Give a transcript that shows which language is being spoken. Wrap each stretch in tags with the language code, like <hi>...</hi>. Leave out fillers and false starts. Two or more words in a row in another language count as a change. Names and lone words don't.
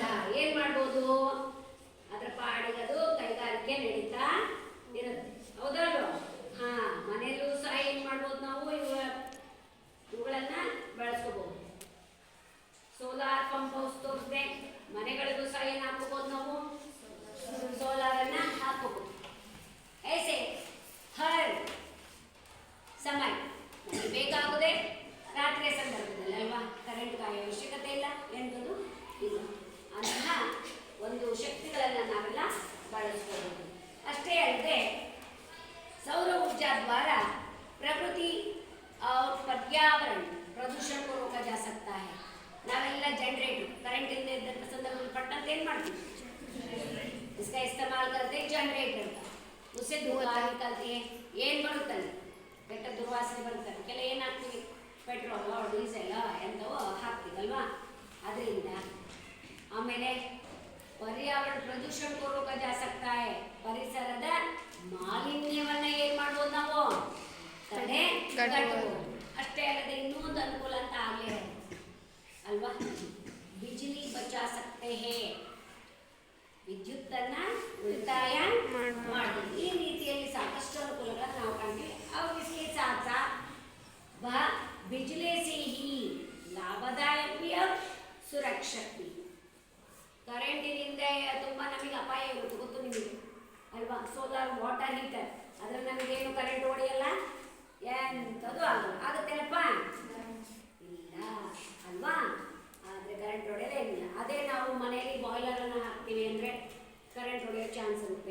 <kn>ಏನ್ ಮಾಡ್ಬೋದು, ಅದರ ಪಾಡಿಗೆ ಅದು ಕೈಗಾರಿಕೆ ನಡೀತಾ ಇರುತ್ತೆ. ಹೌದಲ್ವ? ಹಾ, ಮನೆಯಲ್ಲೂ ಸಹ ಏನ್ ಮಾಡ್ಬೋದು ನಾವು ಇವುಗಳನ್ನ ಬಳಸ್ಕೋಬಹುದು. ಸೋಲಾರ್ ಪಂಪ್ ಹೌಸ್ ತೋರಿಸಿದೆ, ಮನೆಗಳಿಗೂ ಸಹ ಏನು ಹಾಕೋಬಹುದು ನಾವು, ಸೋಲಾರ್ ಅನ್ನ ಹಾಕೋಬಹುದು.</kn> <hi>ऐसे हर समय</hi> <kn>ನಮಗೆ ಬೇಕಾಗುದೇ ರಾತ್ರಿಯ ಸಂದರ್ಭದಲ್ಲಿ ಅಲ್ವಾ, ಕರೆಂಟ್ ಕಾಯೋ ಅವಶ್ಯಕತೆ ಇಲ್ಲ, ಎಂಥದ್ದು ಇಲ್ಲ. ಅಂತಹ ಒಂದು ಶಕ್ತಿಗಳನ್ನು ನಾವೆಲ್ಲ ಬಳಸ್ಕೋಬಹುದು. ಅಷ್ಟೇ ಅಲ್ಲದೆ</kn> <hi>सौर ऊर्जा द्वारा प्रकृति और पर्यावरण प्रदूषण को रोका जा सकता है.</hi> <kn>ನಾವೆಲ್ಲ ಜನರೇಟರ್ ಕರೆಂಟ್ ಇಲ್ಲದೆ ಇದ್ದಂಥ ಸಂದರ್ಭದಲ್ಲಿ ಪಟ್ಟಂತ ಏನು ಮಾಡ್ತೀವಿ,</kn> <hi>इसका इस्तेमाल करते हैं जनरेटर का, उससे धुआं निकलती है.</hi> <kn>ಏನು ಬರುತ್ತಲ್ಲಿ ಕೆಟ್ಟ ದುರ್ವಾಸನೆ ಬರುತ್ತಲ್ಲ, ಕೆಲ ಏನು ಹಾಕ್ತೀವಿ, ಪೆಟ್ರೋಲ್ ಡೀಸೆಲ್ ಎಂಥವೋ ಹಾಕ್ತೀವಲ್ವಾ, ಅದರಿಂದ.</kn> <hi>ಆಮೇಲೆ पर्यावरण प्रदूषण को रोका जा सकता है,</hi> <kn>ಪರಿಸರದ ಮಾಲಿನ್ಯವನ್ನ ಏನು ಮಾಡ್ಬೋದು ನಾವು, ತಡೆಗಟ್ಟಬಹುದು. ಅಷ್ಟೇ ಅಲ್ಲದೆ ಇನ್ನೊಂದು ಅನುಕೂಲ ಅಂತ ಆಗಲೇ ಅಲ್ವಾ,</kn> <hi>बिजली बचा सकते हैं,</hi> <kn>ವಿದ್ಯುತ್ತನ್ನ ಉಳಿತಾಯ ಮಾಡಿ. ಈ ರೀತಿಯಲ್ಲಿ ಸಾಕಷ್ಟು ಅನುಕೂಲಗಳನ್ನು ನಾವು ಕಾಣ್ತೀವಿ.</kn> <hi>और इसके साथ साथ वह बिजली से ही लाभदायक भी और सुरक्षित भी.</hi> <kn>ಕರೆಂಟಿನಿಂದ ತುಂಬ ನಮಗೆ ಅಪಾಯ ಇರುತ್ತೆ, ಗೊತ್ತು ನಿಮಗೆ ಅಲ್ವಾ. ಸೋಲಾರ್ ವಾಟರ್ ಹೀಟರ್, ಅದ್ರಲ್ಲಿ ನಮಗೇನು ಕರೆಂಟ್ ಹೊಡೆಯಲ್ಲ, ಎಂಥದ್ದು ಆಗುತ್ತೇನಪ್ಪ, ಇಲ್ಲ ಅಲ್ವಾ. ಆದರೆ ಕರೆಂಟ್ ಹೊಡೆಯಲೇ ಇಲ್ಲ. ಅದೇ ನಾವು ಮನೆಯಲ್ಲಿ ಬಾಯ್ಲರನ್ನು ಹಾಕ್ತೀವಿ ಅಂದರೆ ಕರೆಂಟ್ ಹೊಡೆಯೋ ಚಾನ್ಸ್ ಇರುತ್ತೆ.</kn>